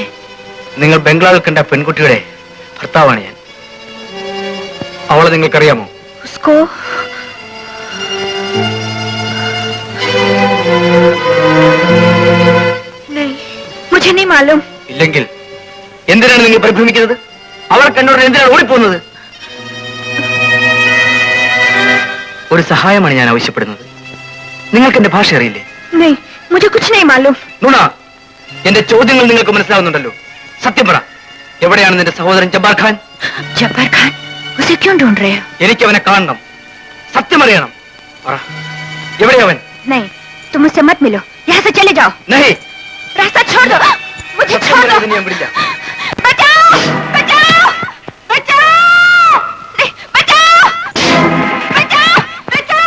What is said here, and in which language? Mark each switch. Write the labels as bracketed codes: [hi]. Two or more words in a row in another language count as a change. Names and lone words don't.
[ml] നിങ്ങൾ ബംഗ്ലാവിൽ കണ്ട പെൺകുട്ടിയുടെ ഭർത്താവാണ് ഞാൻ. അവളെ നിങ്ങൾക്കറിയാമോ? [hi] ഉസ്കോ नहीं, मुझे नहीं मालूम. [ml] ഇല്ലെങ്കിൽ എന്തിനാണ് നിങ്ങൾ പരിഭ്രമിക്കുന്നത്? അവളെ കണ്ടോടെ എന്തിനാണ് ഓടിപ്പോകുന്നത്? ഒരു സഹായമാണ് ഞാൻ ആവശ്യപ്പെടുന്നത്. നിങ്ങൾക്ക് എന്റെ ഭാഷ അറിയില്ലേ? [hi] नहीं, मुझे कुछ नहीं मालूम. [ml] നുണ. എന്റെ ചോദ്യങ്ങൾ നിങ്ങൾക്ക് മനസ്സിലാവുന്നുണ്ടല്ലോ. സത്യം പറ, എവിടെയാണ് നിന്റെ സഹോദരൻ ജബ്ബാർ ഖാൻ? [hi] जब्बार खान, उसे क्यों ढूंढ रहे हो? [ml] എനിക്ക് അവനെ കാണണം. സത്യം അറിയണം. പറ, എവിടെയാവൻ? [hi] नहीं, तुम मुझसे मत मिलो. यहाँ से चले जाओ. नहीं. रास्ता छोड़ दो. मुझे [ml] സത്യം [hi] छोड़ दो. [ml] പറയാതെ ഞാൻ വിടില്ല. [hi] बचाओ! बचाओ! बचाओ! नहीं, बचाओ! बचाओ! बचाओ!